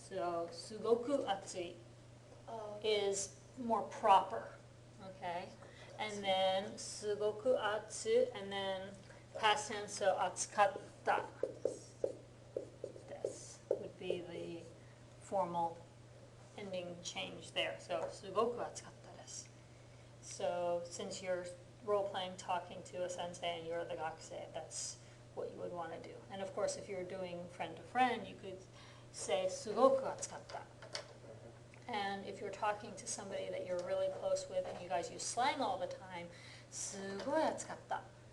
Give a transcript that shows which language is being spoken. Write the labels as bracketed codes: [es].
[en] So, [ja] すごく暑い [en] is more proper. Okay. And then [ja] すごく暑い, [en] and then past tense, so [ja] 暑かった [en] this would be the formal ending change there. [ja] So, すごく暑かったです. [en] So, since you're role-playing, talking to a sensei and you're the gakusei, that's what you would want to do. And of course, if you're doing friend-to-friend, you could say [ja] すごく暑かった. [en] And if you're talking to somebody that you're really close with and you guys use slang all the time, [ja] すごい暑かった.